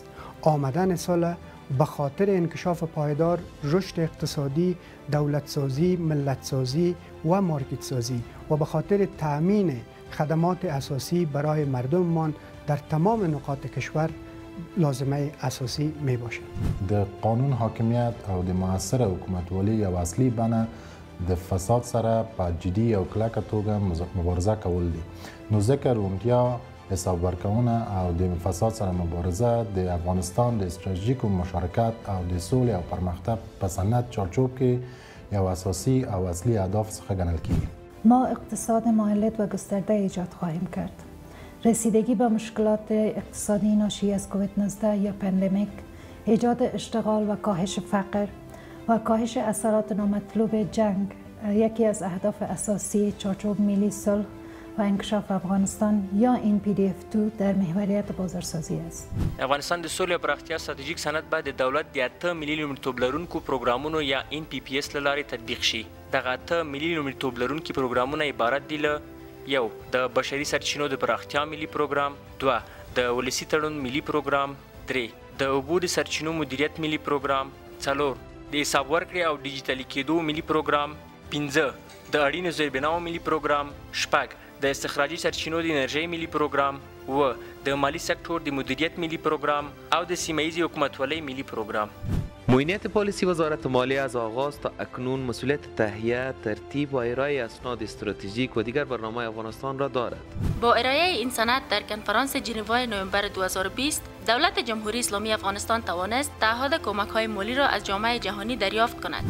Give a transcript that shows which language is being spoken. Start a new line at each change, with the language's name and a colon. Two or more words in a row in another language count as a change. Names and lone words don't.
Persian: آمدن صلح به خاطر انکشاف پایدار، رشد اقتصادی، دولت سازی، ملت سازی و مارکت سازی و به خاطر تامین خدمات اساسی برای مردممان در تمام نقاط کشور لازمه اساسی می باشد.
Pashto: د قانون حاکمیت او د معاصر حکومتولي یو اصلي بڼه د فساد سره په جدي او کلکه توګه مبارزه کول دي. نو ځکه روڼتیا، حساب ورکونه او د فساد سره مبارزه د افغانستان د استراتیژیکو مشارکت او د سولې او پرمختګ په سند چارچوب کې یو اساسي او اصلي اهداف څخه ګڼل کیږي.
Persian: ما اقتصاد مولد و گسترده ایجاد خواهیم کرد. رسیدگی به مشکلات اقتصادی ناشی از کووید 19 یا پندمیک، ایجاد اشتغال و کاهش فقر و کاهش اثرات نامطلوب جنگ یکی از اهداف اساسی چارچوب ملی صلح و انکشاف افغانستان یا ANPDF2 در محوریت بازارسازی است.
Pashto: افغانستان د سولې او پراختیا استراتیژیک سند به د دولت د 8 ملي لومړیتوب لرونکو پروګرامونو یا NPPS له لارې تطبیق شي. دغه 8 ملي لومړیتوب لرونکي پروګرامونه عبارت دي له: 1. د بشري سرچینو د پراختیا ملي پروګرام، 2. د ولسي تړون ملي پروګرام، 3. د اوبو د سرچینو مدیریت ملي پروګرام، 4. د حساب ورکړې او ډیجیټلي کېدو ملي پروګرام، 5. د اړینو زیربناو ملي پروګرام، 6. د استخراجي سرچینو د انرژۍ ملي پروګرام، 7. د مالی سکتور د مدیریت ملي پروګرام او د سیمه‌ایزې حکومتولۍ ملي پروګرام.
Persian: معینیت پالیسی وزارت مالیه از آغاز تا اکنون مسئولیت تهیه، ترتیب و ارائه اسناد استراتژیک و دیگر برنامه افغانستان را دارد. با ارائه این سند در کنفرانس ژنو نوامبر 2020 دولت جمهوری اسلامی افغانستان توانست تعهد کمک‌های مالی را از جامعه جهانی دریافت کند.